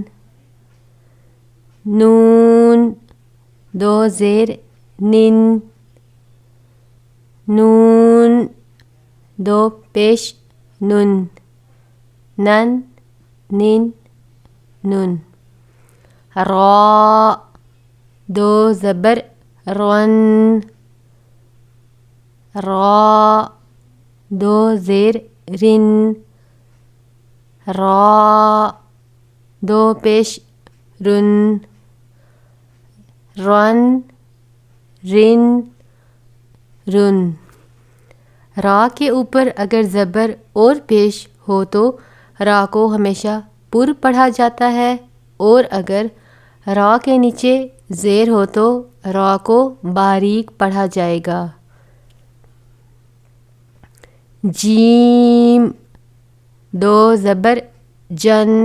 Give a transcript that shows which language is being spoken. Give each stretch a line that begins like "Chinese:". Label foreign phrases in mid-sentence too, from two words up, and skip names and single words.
Urdu: نون دو زیر نن. نون دو پیش نن. نن نن نن. را دو زبر رن. را دو زیر رن. را دو پیش رن. رن رن رن. را کے اوپر اگر زبر اور پیش ہو تو را کو ہمیشہ پر پڑھا جاتا ہے، اور اگر را کے نیچے زیر ہو تو را کو باریک پڑھا جائے گا. جیم دو زبر جن.